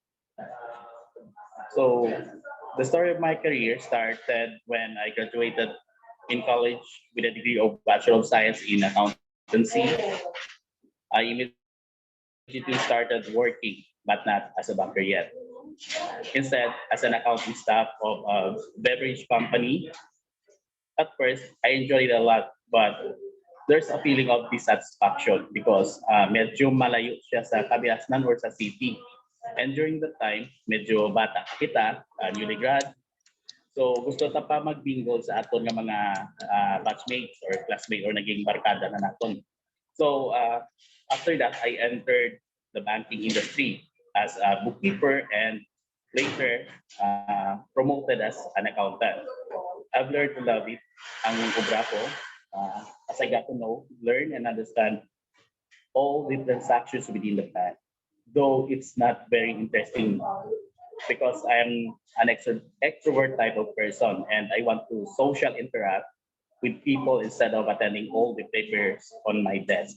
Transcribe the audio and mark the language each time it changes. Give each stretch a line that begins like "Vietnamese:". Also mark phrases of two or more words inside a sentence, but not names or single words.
English: So the story of my career started when I graduated in college with a degree of Bachelor of Science in Accountancy. I immediately started working, but not as a banker yet. Instead, as an accounting staff of a beverage company. At first, I enjoyed it a lot, but there's a feeling of dissatisfaction because
Hiligaynon: medyo malayo siya sa kabiasnan or sa city.
English: And during the time,
Hiligaynon: medyo bata kita,
English: newly grad.
Hiligaynon: So gusto ta pa magbingo sa aton nga mga batchmates or classmates or naging barkada na naton.
English: So after that, I entered the banking industry as a bookkeeper and later promoted as an accountant. I've learned to love it,
Hiligaynon: ang obra ko,
English: as I got to know, learn, and understand all the transactions within the bank. Though it's not very interesting because I'm an extrovert type of person and I want to social interact with people instead of attending all the papers on my desk.